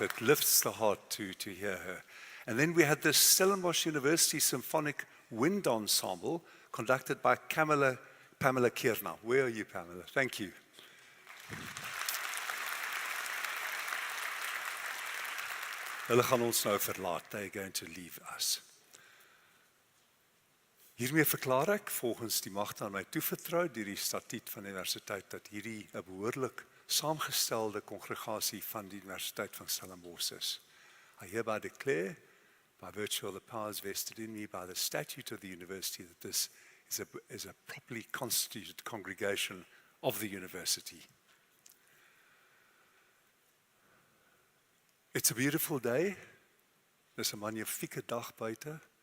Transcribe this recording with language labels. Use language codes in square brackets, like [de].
[en] It lifts the heart to hear her. And then we had the Stellenbosch University Symphonic Wind Ensemble conducted by Pamela Kierna. Where are you, Pamela? Thank you. [af] Hulle gaan ons nou verlaat. [en] They are going to leave us. [af] Hiermee verklaar ek volgens die magte aan my toevertrou deur die statuut van die universiteit dat hierdie 'n behoorlik saamgestelde kongregasie van die Universiteit van Stellenbosch is. [en] I hereby declare, by virtue of the powers vested in me by the statute of the university, that this is a properly constituted congregation of the university. It's a beautiful day. [af] Dis 'n magnifieke dag buite.